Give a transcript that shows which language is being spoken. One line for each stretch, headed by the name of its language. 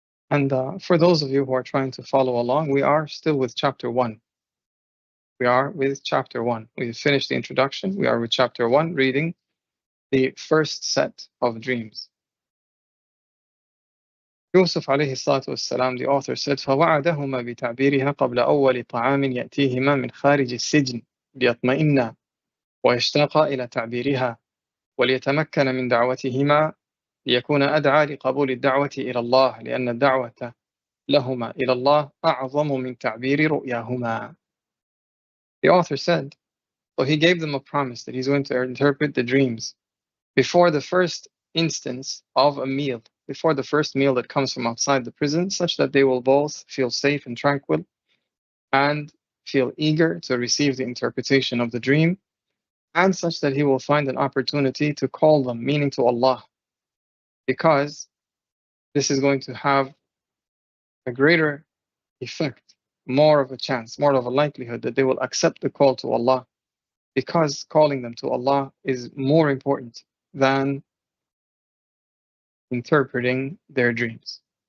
English: And for those of you who are trying to follow along, we are still with chapter 1. We are with chapter 1. We've finished the introduction. We are with chapter 1, reading the first set of dreams.
Arabic: Yusuf alayhi salatu wassalam,
English: the author said,
Arabic: فَوَعَدَهُمَا بِتَعْبِيرِهَا قَبْلَ أَوَّلِ طَعَامٍ يَأْتِيهِمَا مِنْ خَارِجِ السِّجْنِ لِيَطْمَئِنَّا وَيَشْتَاقَا إِلَى تَعْبِيرِهَا وليتمكن من دعوتهما ليكون أدعى لقبول الدعوة إلى الله لأن الدعوة لهما إلى الله أعظم من تعبير رؤياهما.
English: The author said, so he gave them a promise that he's going to interpret the dreams before the first instance of a meal, before the first meal that comes from outside the prison, such that they will both feel safe and tranquil, and feel eager to receive the interpretation of the dream, and such that he will find an opportunity to call them, meaning to Allah, because this is going to have a greater effect, more of a chance, more of a likelihood that they will accept the call to Allah, because calling them to Allah is more important than interpreting their dreams.